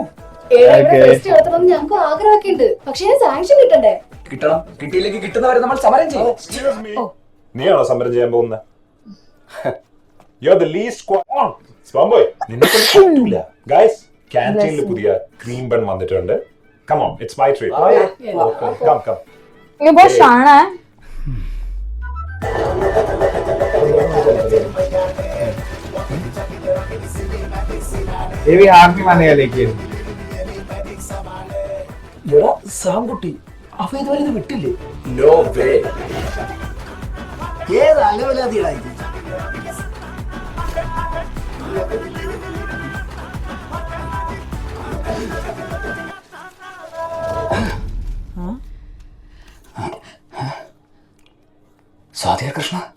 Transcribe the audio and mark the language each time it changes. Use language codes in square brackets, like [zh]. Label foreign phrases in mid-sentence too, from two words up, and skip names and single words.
[ml] ഫെസ്റ്റ് നടത്തണമെന്ന് ഞങ്ങൾക്ക് ആഗ്രഹമൊക്കെ ഉണ്ട്, പക്ഷേ സാങ്ഷൻ കിട്ടണ്ടേ? കിട്ടണം. കിട്ടിയില്ലെങ്കിൽ കിട്ടുന്നവരെ നമ്മൾ സമരം ചെയ്യും. നീയാണോ സമരം ചെയ്യാൻ പോകുന്നത്? ഗൈസ്, ക്യാൻറ്റീനിൽ പുതിയ [en] cream bun [ml] വന്നിട്ടുണ്ട്. [en] Come on, it's my treat. Come. [hi] ये बहुत शाना है. ये भी हार नहीं मानेगा लेकिन. [ml] എടാ സാംകുട്ടി അവ ഇതുവരെ ഇത് വിട്ടില്ലേ? [en] No way. [ml] ഏത് അലവലാതിയാ ഇത്? സാധ്യ കൃഷ്ണ,